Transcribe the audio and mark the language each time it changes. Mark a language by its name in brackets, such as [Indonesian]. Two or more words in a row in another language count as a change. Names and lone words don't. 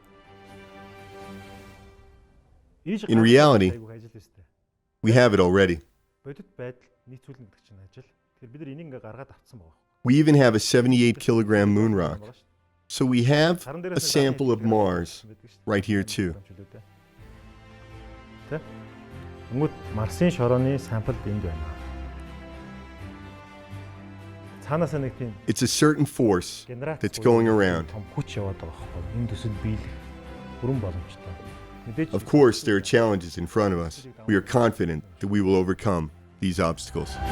[English] In reality, we have it already. We even have a 78-kilogram moon rock. So we have a sample of Mars right here too. [Mongolian] Тэнгүүд Марсын шорооны сампл энд байна. Цаанаасаа нэг тийм [English] It's a certain force that's going around. [Mongolian] том хүч яваад байгаа байхгүй. Энэ төсөл биелэх бүрэн боломжтой. Мэдээж [English] Of course, there are challenges in front of us. We are confident that we will overcome these obstacles.